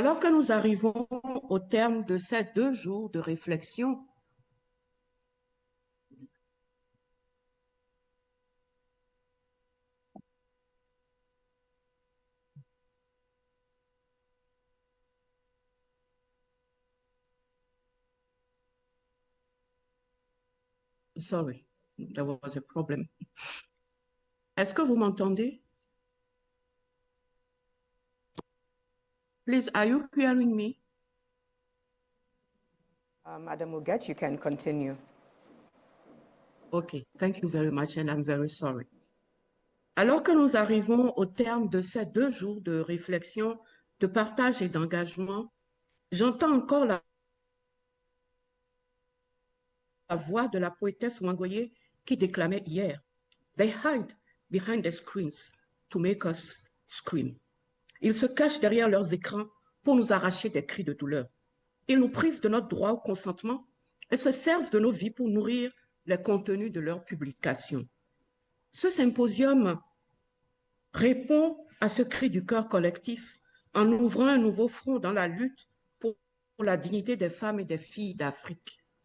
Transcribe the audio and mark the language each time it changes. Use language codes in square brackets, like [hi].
[fr] nous arrivons au terme de ces 2 jours de réflexion, [en] sorry, there was a problem. [fr] Est-ce que vous m'entendez? [en] Please, are you hearing me? Madam Uget, you can continue. Okay, thank you very much, and I'm very sorry. [fr] Alors que nous arrivons au terme de ces 2 jours de réflexion, de partage et d'engagement, j'entends encore la voix de la poétesse Wangoye qui déclamait hier. [en] They hide behind their screens to make us scream. [fr] Ils se cachent derrière leurs écrans pour nous arracher des cris de douleur. Ils nous privent de notre droit au consentement et se servent de nos vies pour nourrir les contenus de leurs publications. Ce symposium répond à ce cri du cœur collectif en ouvrant un nouveau front dans la lutte pour la dignité des femmes et des filles d'Afrique.